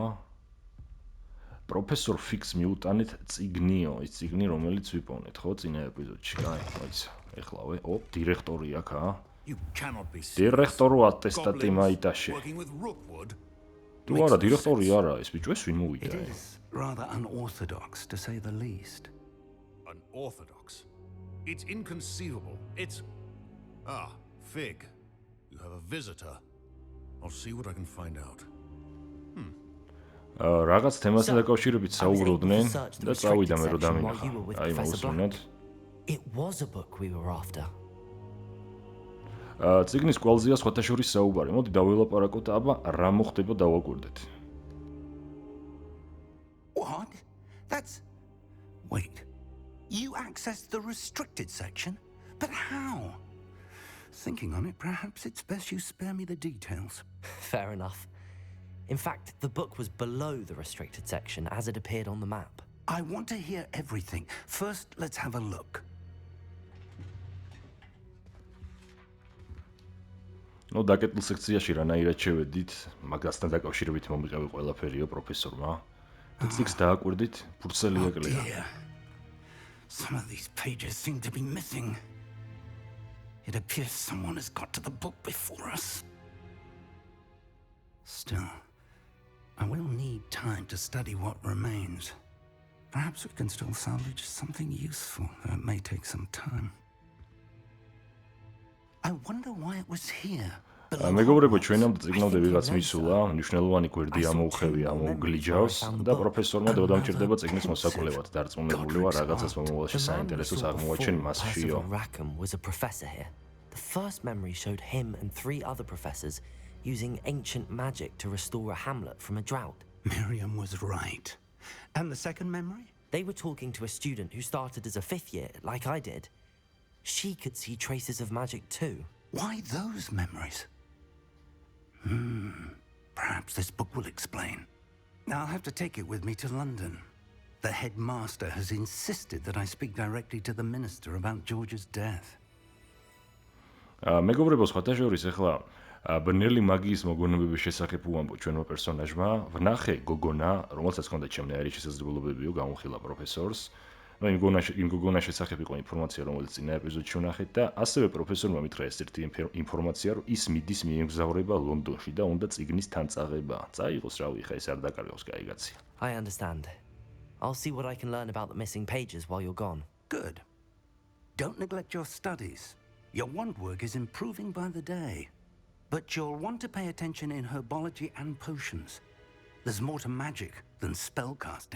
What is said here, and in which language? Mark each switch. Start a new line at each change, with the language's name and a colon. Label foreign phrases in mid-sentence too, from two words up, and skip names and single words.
Georgian: პროფესორ ფიქს მიუტანეთ წიგნიო, ის წიგნი რომელიც ვიპოვნეთ, ხო, წინა ეპიზოდში. კაი, მოიცა. ეხლავე, დირექტორი აქ, დირექტორო ატესტატი მაიტაშე. თუ არა, დირექტორი არა, ეს ბიჭო ეს ვინ მოვიდა?
English: Rather unorthodox to say the least. Unorthodox? It's inconceivable. It's... Fig. You have a visitor. I'll see what I can find out.
Georgian: რაღაც თემასთან დაკავშირებით საუბრობდნენ და წავიდა მე რომ დამინახა. აი მოусმინოთ.
English: It was a book we were after.
Georgian: წიგნის კვალზეა სხვათა შორის საუბარი. მოდი დაველაპარაკოთ, აბა რა მოხდება დავაკვირდეთ.
English: What? That's... Wait. You accessed the restricted section? But how? Thinking on it, perhaps it's best you spare me the details. Fair enough. In fact, the book was below the restricted section as it appeared on the map. I want to hear everything. First, let's have a look.
Georgian: ნუ დაკეტილ სექციაში რანაირად შევედით, მაგასთან დაკავშირებით მომიყევი ყველაფერიო პროფესორმა. წიგნს დააკვირდით, ფურცელი ეკლია.
English: Some of these pages seem to be missing. It appears someone has got to the book before us. Still, I will need time to study what remains. Perhaps we can still salvage something useful, though it may take some time. I wonder why it was here.
Georgian: მეგობრებო, ჩვენამდე წიგნამდე ვიღაც მისულა, მნიშვნელოვანი გვერდი ამოუხევი ამოუგლიჯავს და პროფესორმა დოდამჭირდება წიგნის მოსაკვლევად. დარწმუნებული ვარ, რაღაცას მომავალში საინტერესოს აღმოაჩენ მასშიო.
English: Rackham was a professor here. The first memory showed him and 3 other professors using ancient magic to restore a hamlet from a drought. Miriam was right. And the second memory? They were talking to a student who started as a 5th year, like I did. She could see traces of magic too. Why those memories? Perhaps this book will explain. I'll have to take it with me to London. The headmaster has insisted that I speak directly to the minister about George's death.
Georgian: მეგობრებო, სხვათა შორის ახლა ბნელი მაგიის მოგონებების შესახებ უამბო ჩვენმა პერსონაჟმა. ვნახე გოგონა, რომელსაც ჰქონდა ჩემნაირი შესაძლებლობებიო, გამოვხილა პროფესორს. იმ გოგონას შესახებ იყო ინფორმაცია, რომელიც წინა ეპიზოდში ვნახეთ და ასევე პროფესორმა მითხრა ეს ერთი ინფორმაცია, რომ ის მიდის მიემგზავრება ლონდონში და უნდა წიგნის თანწაღება. წაიღოს, რავი, ხა ეს არ დაკარგავს კაიგაცი.
English: I understand. I'll see what I can learn about the missing pages while you're gone. Good. Don't neglect your studies. Your wand work is improving by the day. But you'll want to pay attention in herbology and potions. There's more to magic than spellcasting.